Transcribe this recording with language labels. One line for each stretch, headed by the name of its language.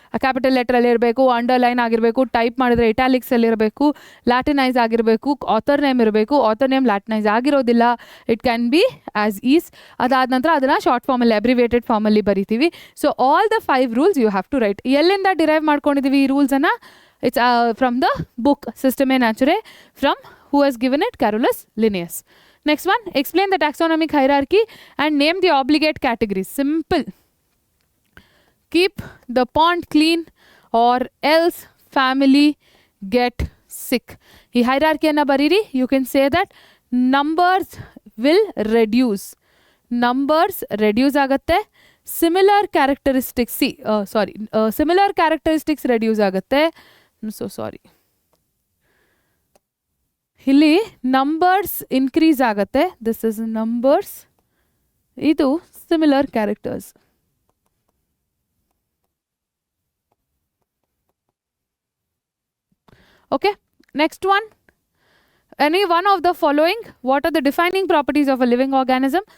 Kannada: Capital ಲೆಟ್ರಲ್ಲಿ ಇರಬೇಕು, underline ಆಗಿರಬೇಕು, type ಮಾಡಿದ್ರೆ ಇಟಾಲಿಕ್ಸಲ್ಲಿ ಇರಬೇಕು, ಲ್ಯಾಟಿನೈಸ್ ಆಗಿರಬೇಕು, ಆಥರ್ ನೇಮ್ ಇರಬೇಕು. ಆಥರ್ ನೇಮ್ ಲ್ಯಾಟಿನೈಸ್ ಆಗಿರೋದಿಲ್ಲ,
English: It can be as is.
Kannada: ಅದಾದ ನಂತರ ಅದನ್ನು ಶಾರ್ಟ್ ಫಾರ್ಮಲ್ಲಿ, ಅಬ್ರಿವೇಟೆಡ್ ಫಾರ್ಮಲ್ಲಿ ಬರಿತೀವಿ.
English: So all the 5 rules you have to write.
Kannada: ಎಲ್ಲಿಂದ ಡಿರೈವ್ ಮಾಡ್ಕೊಂಡಿದ್ದೀವಿ ಈ ರೂಲ್ಸನ್ನು?
English: It's from the book Systemae Naturae, from who has given it? Carolus Linnaeus. Next one, explain the taxonomic hierarchy and name the obligate categories. Simple. Keep the pond clean or else family get sick.
Kannada: ಈ ಹೈರಾರ್ಕಿಯನ್ನು ಬರೀರಿ.
English: You can say that numbers will reduce. Numbers reduce ಆಗುತ್ತೆ. Similar characteristics, similar characteristics reduce ಆಗುತ್ತೆ. So sorry.
Kannada: ಇಲ್ಲಿ
English: numbers increase
Kannada: ಆಗುತ್ತೆ.
English: This is numbers. ಇದು similar characters. Okay, next one. Any one of the following, what are the defining properties of a living organism?